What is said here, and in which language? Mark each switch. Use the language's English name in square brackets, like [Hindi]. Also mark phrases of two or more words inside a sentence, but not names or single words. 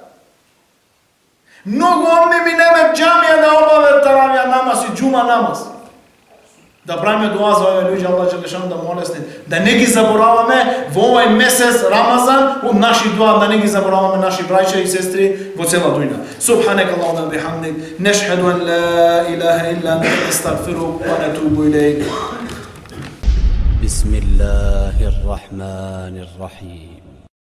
[Macedonian] Многу од ними немаат џамија да обават таравија намаз и џума намаз. Да правиме дуа за овие луѓе, Аллах Желешану да молесни, да не ги забораваме во овој месец Рамазан, од наши дуа, да не ги забораваме наши браќа и сестри во цела дуња. [Arabic] سبحانك اللهم بحمدك نشهد أن لا إله إلا أنت نستغفرك ونتوب إليك. بسم الله الرحمن الرحيم